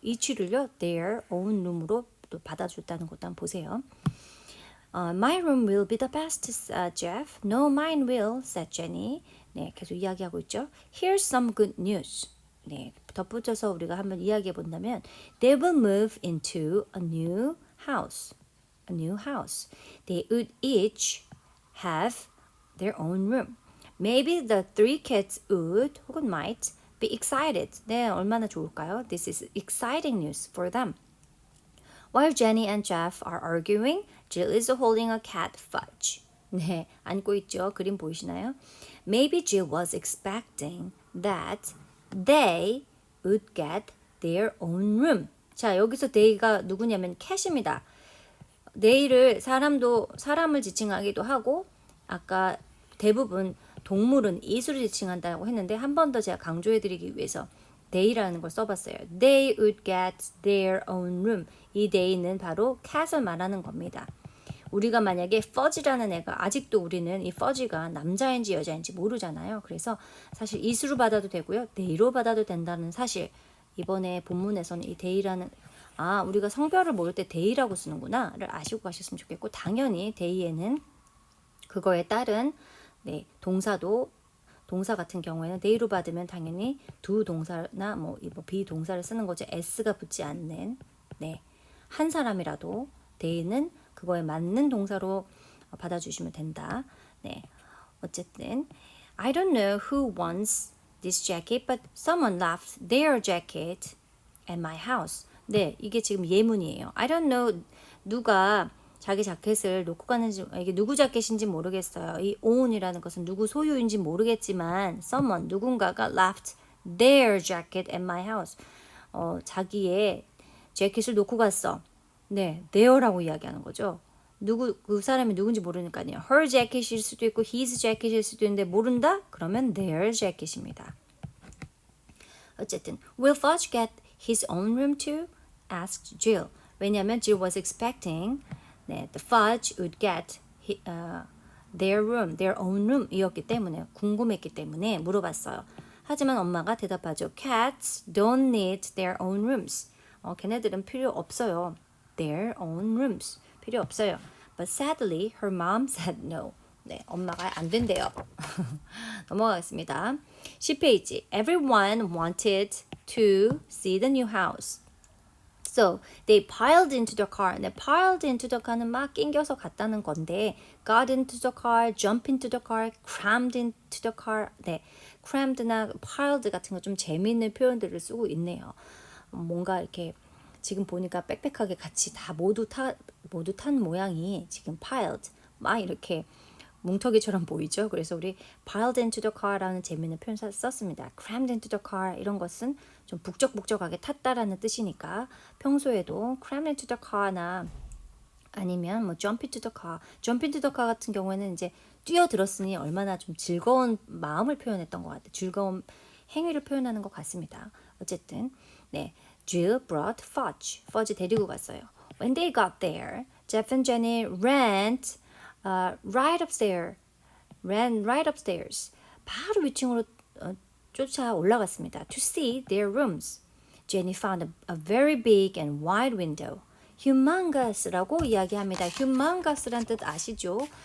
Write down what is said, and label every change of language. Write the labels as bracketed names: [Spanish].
[Korean] each를요 [English] their own room [Korean] 으로 또 받아줬다는 것도 한번 보세요. [English] My room will be the best, Jeff. No, mine will, said Jenny. [Korean] 네, 계속 이야기하고 있죠. [English] Here's some good news. [Korean] 네, 덧붙여서 우리가 한번 이야기해 본다면 [English] They will move into a new house. A new house. They would each have their own room. Maybe the three kids would 혹은 might be excited. [Korean] 네, 얼마나 좋을까요? [English] This is exciting news for them. While Jenny and Jeff are arguing, Jill is holding a cat Fudge. [Korean] 네, 안고 있죠. 그림 보이시나요? [English] Maybe Jill was expecting that they would get their own room. [Korean] 자, 여기서 they가 누구냐면 cat입니다. they를 사람을 지칭하기도 하고 아까 대부분 동물은 이수를 지칭한다고 했는데 한 번 더 제가 강조해드리기 위해서 they라는 걸 써봤어요. [English] They would get their own room. [Korean] 이 they는 바로 cat을 말하는 겁니다. 우리가 만약에 Fudge라는 애가 아직도 우리는 이 Fudge가 남자인지 여자인지 모르잖아요. 그래서 사실 이수로 받아도 되고요. they로 받아도 된다는 사실 이번에 본문에서는 이 they라는 우리가 성별을 모를 때 they라고 쓰는구나를 아시고 가셨으면 좋겠고 당연히 they에는 그거에 따른 동사 같은 경우에는 they로 받으면 당연히 두 동사나 비동사를 쓰는 거죠. s가 붙지 않는 한 사람이라도 they는 그거에 맞는 동사로 받아주시면 된다. [English] 네, 어쨌든 I don't know who wants this jacket, but someone left their jacket at my house. [Korean] 네, 이게 지금 예문이에요. [English] I don't know [Korean] 누가 자기 자켓을 놓고 가는지 이게 누구 자켓인지 모르겠어요. 이 own이라는 것은 누구 소유인지 모르겠지만 someone 누군가가 [English] left their jacket at my house. [Korean] 자기의 재킷을 놓고 갔어. 네, their라고 이야기하는 거죠. 그 사람이 누군지 모르니까요. her jacket일 수도 있고 his jacket일 수도 있는데 모른다? 그러면 their jacket입니다. [English] 어쨌든 will Fudge get his own room too? asked Jill. 왜냐하면 Jill was expecting the Fudge would get their room, their own room [Korean] 이었기 때문에 궁금했기 때문에 물어봤어요. 하지만 엄마가 대답하죠. [English] Cats don't need their own rooms. [Korean] 걔네들은 필요 없어요. [English] Their own rooms. [Korean] 필요 없어요. [English] But sadly, her mom said no. [Korean] 네, 엄마가 안 된대요. 넘어가겠습니다. 10페이지. [English] Everyone wanted to see the new house. So they piled into the car. 네, piled into the car는 [Korean] 막 낑겨서 갔다는 건데, [English] got into the car, jump into the car, crammed into the car. [Korean] 네, crammed나 piled 같은 거 좀 재미있는 표현들을 쓰고 있네요. 뭔가 이렇게 지금 보니까 빽빽하게 같이 다 모두 탄 모양이 지금 piled 막 이렇게 뭉텅이처럼 보이죠. 그래서 우리 [English] piled into the car [Korean] 라는 재미있는 표현 썼습니다. [English] crammed into the car [Korean] 이런 것은 좀 북적북적하게 탔다라는 뜻이니까 평소에도 crammed into the car나 아니면 뭐 [English] jump into the car, jump into the car [Korean] 같은 경우에는 이제 뛰어들었으니 얼마나 좀 즐거운 마음을 표현했던 것 같아요. 즐거운 행위를 표현하는 것 같습니다. [English] 어쨌든 네, Jill brought Fudge. [Korean] Fudge 데리고 갔어요. [English] When they got there, Jeff and Jenny ran right upstairs. Ran right upstairs. [Korean] 바로 위층으로 쫓아 올라갔습니다. [English] To see their rooms. Jenny found a very big and wide window. [Korean] humongous라고 이야기합니다. humongous란 뜻 아시죠?